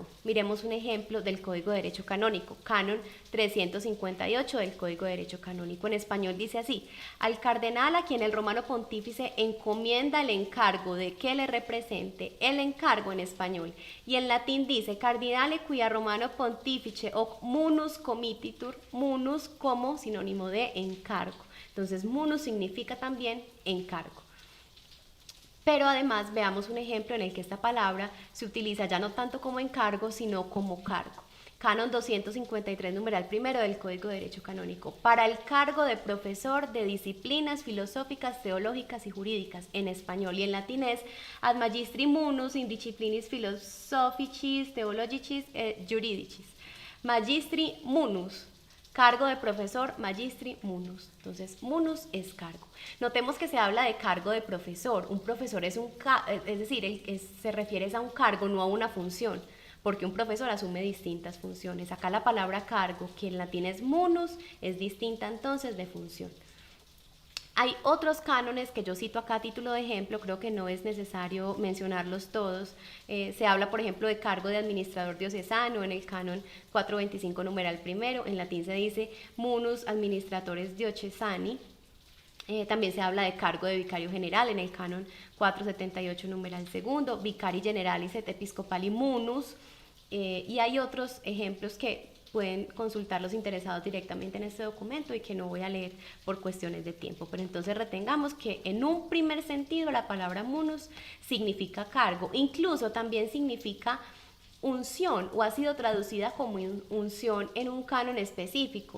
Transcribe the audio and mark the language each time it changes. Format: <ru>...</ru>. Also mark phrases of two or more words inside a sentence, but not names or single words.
<es>Miremos un ejemplo del Código de Derecho Canónico, Canon 358 del Código de Derecho Canónico. En español dice así: al cardenal a quien el romano pontífice encomienda el encargo de que le represente, el encargo en español. Y en latín dice</es> <la>cardinale quia romano pontífice o munus comititur,</la> <es>munus como sinónimo de encargo. Entonces munus significa también encargo. Pero además veamos un ejemplo en el que esta palabra se utiliza ya no tanto como encargo, sino como cargo. Canon 253, numeral primero del Código de Derecho Canónico, para el cargo de profesor de disciplinas filosóficas, teológicas y jurídicas, en español, y en latín es</es> <la>ad magistri munus in disciplinis philosophicis, theologicis et juridicis. Magistri munus,</la> <es>cargo de profesor,</es> <la>magistri munus.</la> <es>Entonces, munus es cargo. Notemos que se habla de cargo de profesor. Un profesor es se refiere a un cargo, no a una función, porque un profesor asume distintas funciones. Acá la palabra cargo, que en latín es munus, es distinta entonces de función. Hay otros cánones que yo cito acá a título de ejemplo, creo que no es necesario mencionarlos todos. Se habla, por ejemplo, de cargo de administrador diocesano en el canon 425 numeral primero, en latín se dice</es> <la>munus administratores diocesani.</la> <es>También se habla de cargo de vicario general en el canon 478 numeral segundo,</es> <la>vicari generalis et episcopali munus,</la> <es>y hay otros ejemplos que pueden consultar los interesados directamente en este documento y que no voy a leer por cuestiones de tiempo. Pero entonces retengamos que en un primer sentido la palabra munus significa cargo, incluso también significa unción o ha sido traducida como unción en un canon específico.</es>